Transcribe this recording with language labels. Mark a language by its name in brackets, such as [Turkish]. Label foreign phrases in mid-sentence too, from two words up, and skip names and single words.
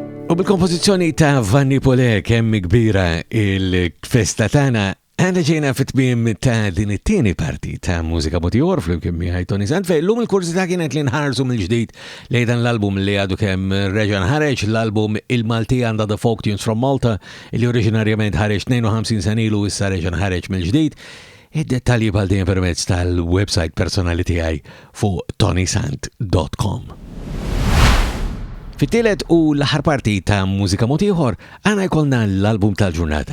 [Maltese] U bil-kompożizzjoni ta' Vanni Pole Kemm Kbira il-Festa Tagħna għandna ġejna fit-tmiem ta' din it-tieni parti ta' Mużika Ieħor flimkien miegħi Toni Sant. Fejn il-kursità kienet li nħarsu mill-ġdid lejn dan l-album li għadu kemm reġa' ħareġ, l-album Il-Maltija and the Folk Tunes from Malta, li oriġinarjament ħareġ 52 sen ilu issa reġa' ħareġ mill-ġdid. Id-dettalji bħal dejjem permezz tal-website personali tiegħi fuq tonisant.com. Fit-tielet u l-aħħar parti ta' Mużika Ieħor għandna jkollna l-album tal-ġurnata.